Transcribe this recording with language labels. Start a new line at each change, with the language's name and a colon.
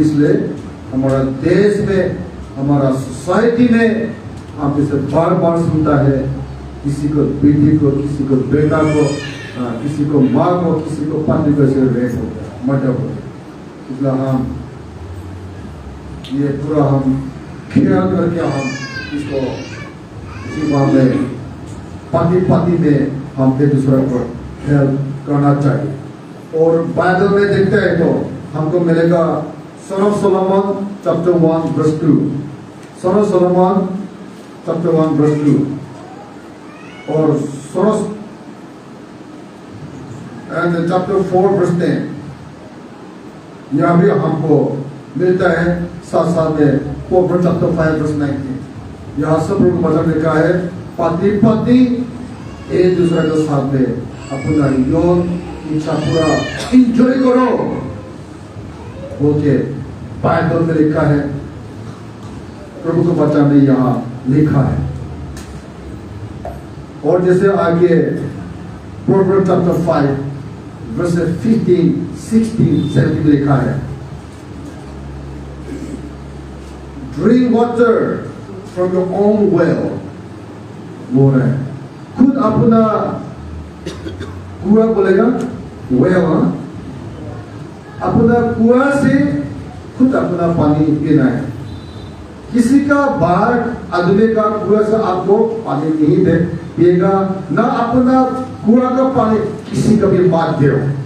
Hindi: इसलिए हमारा देश में, हमारा सोसाइटी में हम इसे बार बार सुनता है, किसी को बेटी को, किसी को बेटा को, किसी को माँ को, किसी को पत्नी को से रेप हो गया, मर्डर हो गया। इसलिए हम ये पूरा हम ख्याल करके हम इसको इसी मामले पति पति में हम एक दूसरे को हेल्प करना चाहिए। और बाइबल में देखते हैं तो हमको मिलेगा Son of Solomon chapter 1 verse 2, Son of Solomon chapter 1 verse 2, और Son of and chapter 4 verse 10, यहाँ भी हमको मिलता है। साथ साथ में Proverbs chapter 5 verse 19, यहाँ सब लोग वचन लिखा है, पति पत्नी एक दूसरे के साथ में अपना यौन इच्छा पूरा इंजॉय करो बोलके बाइबल में लिखा है, प्रभु के वचन में यहाँ लिखा है। और जैसे आगे Proverbs chapter 5 verse 15, 16, 17 लिखा है,
English: drink water from your own well,
Hindi: बोल रहे हैं। खुद अपना कुआं बोलेगा, well, अपना कुआं से खुद अपना पानी पीना है। किसी का बाहर आदमी का कुआं से आपको पानी नहीं दे पिएगा, ना अपना कुआं का पानी किसी का भी मत दो।